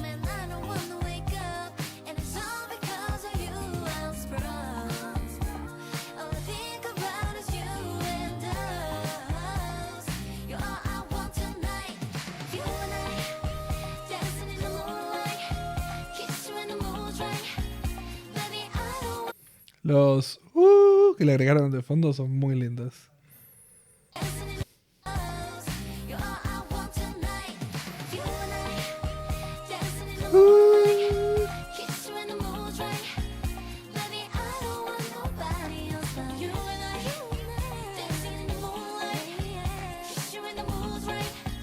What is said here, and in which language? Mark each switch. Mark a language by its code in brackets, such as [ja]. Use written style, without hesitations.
[en] And I don't wanna wake up, and it's all because of you I'm sprung. All I think about is you and us. You're all I want tonight. You and I, dancing in the moonlight, kiss you when the moon's right. Baby, I don't want [es] Los que le agregaron de fondo son muy lindos. [en] dancing in us. You're all I want tonight. You and I, dancing in the moonlight, kiss you when the moon's right. Baby, I don't want nobody else but you and I, dancing in the moonlight, kiss you when the moon's right.